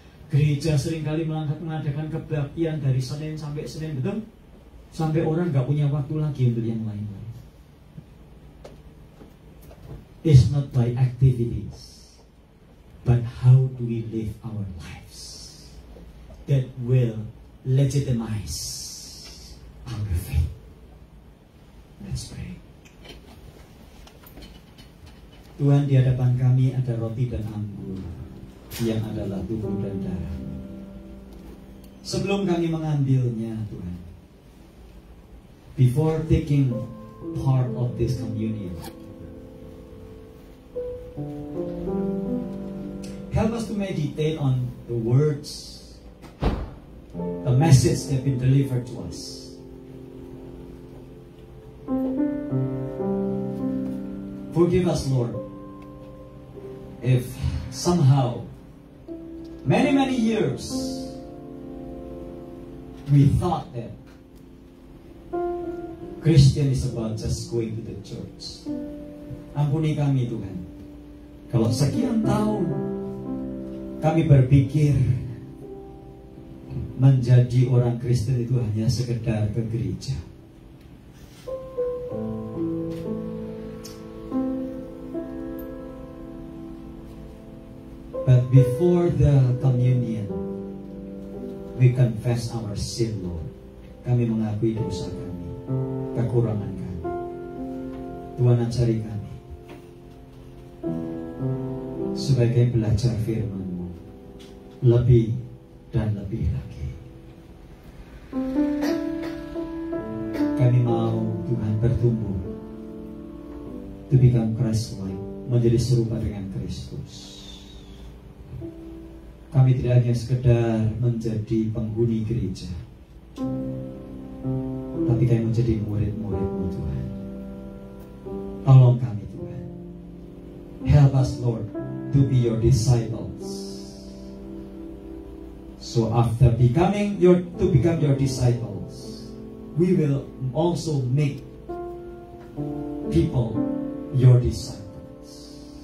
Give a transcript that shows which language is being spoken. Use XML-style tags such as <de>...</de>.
<id>Gereja seringkali mengadakan kebaktian dari Senin sampai Senin, betul? Sampai orang nggak punya waktu lagi untuk yang lain-lain.</id> <en>It's not by activities, but how do we live our lives that will legitimize our faith. Let's pray.</en> <id>Tuhan, di hadapan kami ada roti dan anggur yang adalah tubuh dan darah. Sebelum kami mengambilnya, Tuhan,</id> <en>before taking part of this communion, help us to meditate on the words, the message that been delivered to us. Forgive us, Lord, if somehow many years we thought that Christian is about just going to the church.</en> <id>Ampuni kami, Tuhan, kalau sekian tahun kami berpikir menjadi orang Kristen itu hanya sekedar ke gereja.</id> <en>But before the communion, we confess our sin, Lord.</en> <id>Kami mengakui dosa kami, kekurangan kami. Tuhan, ajari kami supaya kami belajar firman-Mu lebih dan lebih lagi. Kami mau, Tuhan, bertumbuh</id> <en>to become Christ-like,</en> <id>menjadi serupa dengan Kristus. Kami tidak hanya sekedar menjadi penghuni gereja, tapi kami menjadi murid-murid-Mu, Tuhan. Tolong kami, Tuhan.</id> <en>Help us, Lord, to be your disciples. So after become your disciples, we will also make people your disciples.</en>